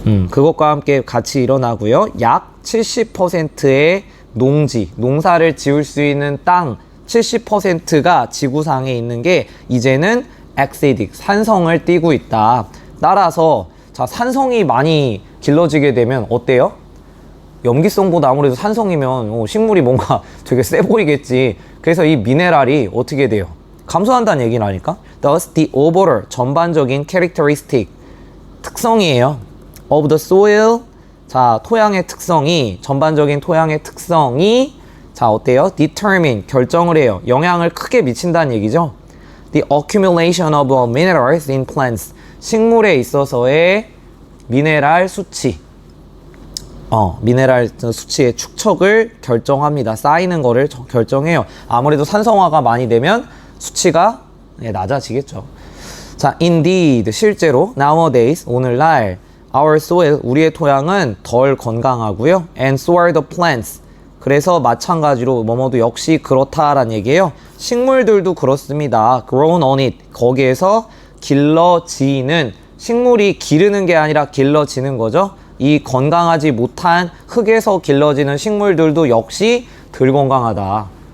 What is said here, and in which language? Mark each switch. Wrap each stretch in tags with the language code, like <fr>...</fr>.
<ko>그것과 함께 같이 일어나고요. 약 70%의 농지, 농사를 지을 수 있는 땅 70%가 지구상에 있는 게 이제는 acidic, 산성을 띠고 있다. 따라서 자, 산성이 많이 길러지게 되면 어때요? 염기성보다 아무래도 산성이면 식물이 뭔가 되게 세 보이겠지. 그래서 이 미네랄이 어떻게 돼요? 감소한다는 얘기라니까.</ko> <en>Thus, the overall</en> <ko>전반적인</ko> <en>characteristic</en> <ko>특성이에요.</ko> <en>Of the soil.</en> <ko>자, 토양의 특성이 전반적인 토양의 특성이 자, 어때요? Determine 결정을 해요. 영향을 크게 미친다는 얘기죠.</ko> <en>The accumulation of minerals in plants.</en> <ko>식물에 있어서의 미네랄 수치. 미네랄 수치의 축척을 결정합니다. 쌓이는 거를 결정해요. 아무래도 산성화가 많이 되면 수치가 낮아지겠죠.</ko> <en>자, indeed,</en> <ko>실제로</ko> <en>nowadays,</en> <ko>오늘날</ko> <en>our soil,</en> <ko>우리의 토양은 덜 건강하고요.</ko> <en>and so are the plants,</en> <ko>그래서 마찬가지로 뭐뭐도 역시 그렇다라는 얘기예요. 식물들도 그렇습니다.</ko> <en>grown on it.</en> <ko>거기에서 길러지는, 식물이 기르는 게 아니라 길러지는 거죠. 이 건강하지 못한 흙에서 길러지는 식물들도 역시 덜 건강하다.</ko>